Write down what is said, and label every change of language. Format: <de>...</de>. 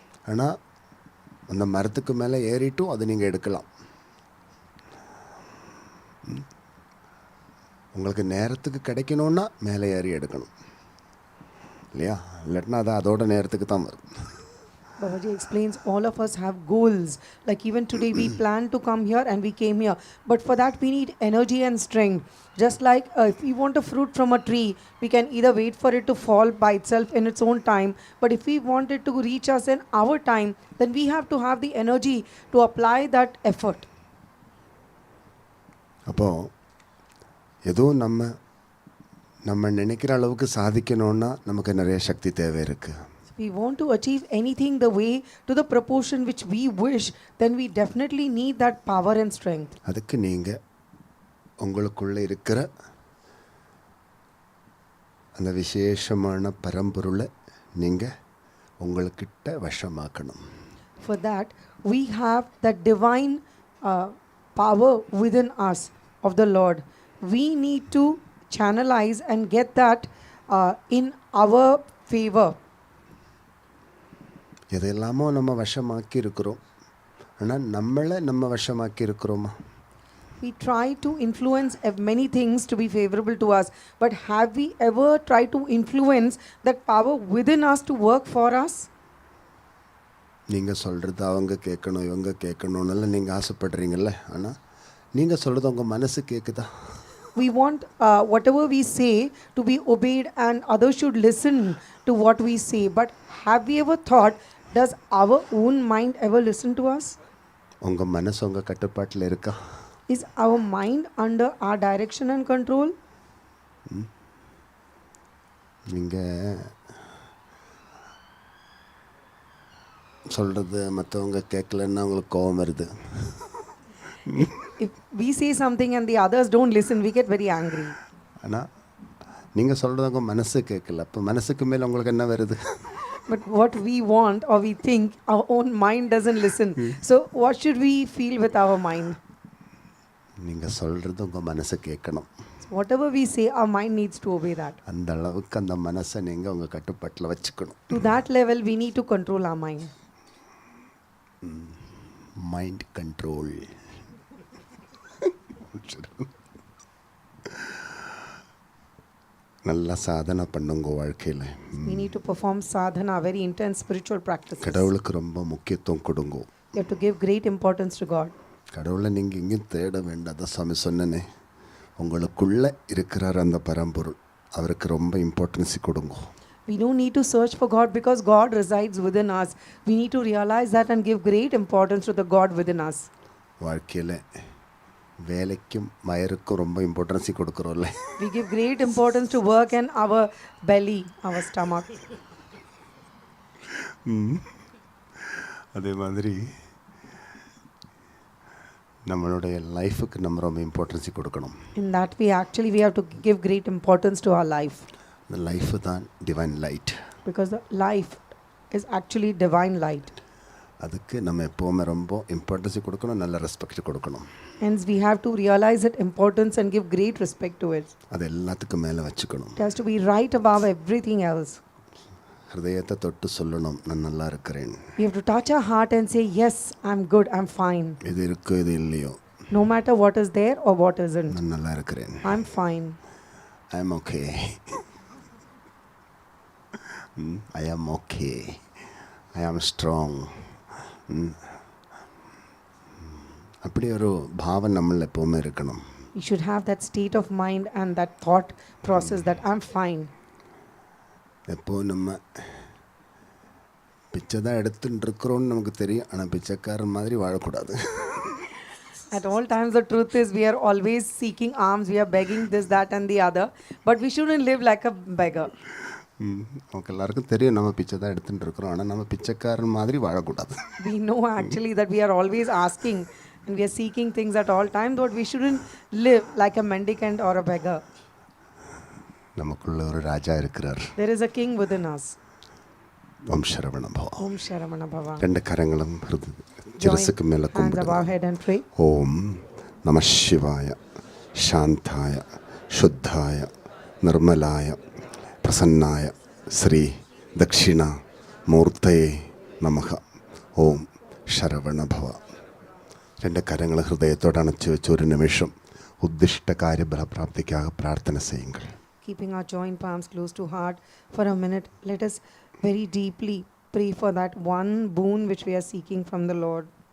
<ta>ஆனால் அந்த மரத்துக்கு மேலே ஏறிட்டும் அது நீங்கள் எடுக்கலாம். உங்களுக்கு நேரத்துக்கு கிடைக்கணுன்னா மேலே ஏறி எடுக்கணும் இல்லையா? இல்லாட்டினா அது அதோட நேரத்துக்கு தான் வரும்.</ta> <en>Babaji explains all of us have goals. Like even today we planned to come here and we came here. But for that we need energy and strength. Just like if we want a fruit from a tree, we can either wait for it to fall by itself in its own time. But if we want it to reach us in our time, then we have to have the energy to apply that effort.</en> <ta>அப்போது எதுவும் நம்ம நினைக்கிற அளவுக்கு சாதிக்கணுன்னா நமக்கு நிறைய சக்தி தேவை இருக்குது.</ta> <en>We want to achieve anything the way to the proportion which we wish, then we definitely need that power and strength.</en> <ta>அதுக்கு நீங்கள் உங்களுக்குள்ளே இருக்கிற அந்த விசேஷமான பரம்பொருளை நீங்கள் உங்களுக்கிட்ட வசமாக்கணும்.</ta> <en>For that, we have that divine power within us of the Lord. We need to channelize and get that in our favor.</en> <ta>எதெல்லாமோ நம்ம வசமாக்கி இருக்கிறோம், ஆனால் நம்மளை நம்ம வசமாக்கி இருக்கிறோமா?</ta> <en>We try to influence many things to be favorable to us, but have we ever tried to influence that power within us to work for us?</en> <ta>நீங்கள் சொல்கிறது அவங்க கேட்கணும், இவங்க கேட்கணுன்னெல்லாம் நீங்கள் ஆசைப்படுறீங்கல்ல, ஆனால் நீங்கள் சொல்கிறது உங்கள் மனசு கேட்குதா?</ta> <en>We want whatever we say to be obeyed and others should listen to what we say, but have we ever thought, does our own mind ever listen to us?</en> <ta>உங்கள் மனசு உங்கள் கட்டுப்பாட்டில் இருக்கா?</ta> <en>Is our mind under our direction and control?</en> <ta>நீங்கள் சொல்கிறது மற்றவங்க கேட்கலன்னா உங்களுக்கு கோபம் வருது.</ta> <en>If we say something and the others don't listen, we get very angry.</en> <ta>ஆனால் நீங்கள் சொல்கிறது உங்கள் மனசு கேட்கல, அப்போ மனசுக்கு மேலே உங்களுக்கு என்ன வருது?</ta> <en>But what we want or we think, our own mind doesn't listen. So what should we feel with our mind?</en> <ta>நீங்கள் சொல்கிறது உங்கள் மனசு கேட்கணும்.</ta> <en>So whatever we say, our mind needs to obey that.</en> <ta>அந்த அளவுக்கு அந்த மனசை நீங்கள் உங்கள் கட்டுப்பாட்டில் வச்சுக்கணும்.</ta> <en>To that level, we need to control our mind. Mind control.</en> <ta>நல்லா சாதனை பண்ணுங்க வாழ்க்கையில்.</ta> <en>We need to perform sadhana, very intense spiritual practices.</en> <ta>கடவுளுக்கு ரொம்ப முக்கியத்துவம் கொடுங்க.</ta> <en>You have to give great importance to God.</en> <ta>கடவுளை நீங்கள் எங்கேயும் தேட வேண்டாம். சாமி சொன்னனே, உங்களுக்குள்ளே இருக்கிறார் அந்த பரம்பொருள், அவருக்கு ரொம்ப இம்பார்ட்டன்ஸ் கொடுங்க.</ta> <en>We don't need to search for God because God resides within us. We need to realize that and give great importance to the God within us.</en> <ta>வாழ்க்கையில் வேலைக்கும் வயருக்கும் ரொம்ப importance கொடுக்குறோம்ல.</ta> <en>We give great importance to work and our belly, our stomach.</en> <ta>அதே மாதிரி நம்மளுடைய லைஃபுக்கு நம்ம ரொம்ப importance கொடுக்கணும்.</ta> <en>In that way, actually, we have to give great importance to our life.</en> <ta>இந்த லைஃபு தான்</ta> <en>Divine light. Because the life is actually divine light.</en> <ta>அதுக்கு நம்ம எப்போவுமே ரொம்ப இம்பார்ட்டன்ஸ் கொடுக்கணும், நல்ல ரெஸ்பெக்ட் கொடுக்கணும்.</ta> <en>Hence, we have to realize its importance and give great respect to it.</en> <ta>அது எல்லாத்துக்கும் மேலே வச்சுக்கணும்.</ta> <en>It has to be right above everything else.</en> <ta>ஹிருதயத்தை தொட்டு சொல்லணும், நான் நல்லா இருக்கிறேன்.</ta> <en>We have to touch our heart and say, yes, I'm good, I'm fine.</en> <ta>இது இருக்கு இது இல்லையோ,</ta> <en>No matter what is there or what isn't,</en> <ta>நான் நல்லா இருக்கிறேன்.</ta> <en>I'm fine. I am okay. I am okay. I am strong.</en> <ta>அப்படி ஒரு பாவம் நம்மள எப்போவுமே இருக்கணும்.</ta> <en>We should have that state of mind and that thought process that I'm fine.</en> <ta>எப்போ நம்ம பிச்சை தான் எடுத்துட்டு இருக்கிறோன்னு நமக்கு தெரியும், ஆனால் பிச்சைக்காரன் மாதிரி வாழக்கூடாது.</ta> <en>At all times, the truth is we are always seeking alms, we are begging this, that and the other, but we shouldn't live like a beggar.</en> <ta>நமக்கு எல்லாருக்கும் தெரியும் நம்ம பிச்சை தான் எடுத்துகிட்டு இருக்கிறோம். ஆனால் நம்ம பிச்சைக்காரன் மாதிரி வாழக்கூடாது.</ta> <en>We know actually that we are always asking and we are seeking things at all times, but we shouldn't live like a mendicant or a beggar.</en> <ta>நமக்குள்ள ஒரு ராஜா இருக்கிறார்.</ta> <en>There is a king within us.</en> <sa>ஓம் சரவண பவ. Om Sharavana Bhava.</sa> <ta>ரெண்டு கரங்களும்</ta> <en>Join</en> <ta>சிரசுக்கு மேலே</ta> <en>hands above</en> <ta>கும்பிடுங்க.</ta> <en>head and pray.</en> <sa>ஓம் நம சிவாய சாந்தாய சுத்தாய நிர்மலாய பிரசன்னாய ஸ்ரீ தக்ஷிணா മൂർത്തയെ നമഃ. ഓം ശരവണ ഭവ.</sa> <ml>രണ്ട് കരങ്ങൾ ഹൃദയത്തോട് അണച്ചു വെച്ച് ഒരു നിമിഷം ഉദ്ദിഷ്ട കാര്യഫലപ്രാപ്തിക്കാக പ്രാർത്ഥന ചെയ്യുங்கள்.</ml> <en>Keeping our joint palms close to heart for a minute, let us very deeply pray for that one boon which we are seeking from the Lord.</en>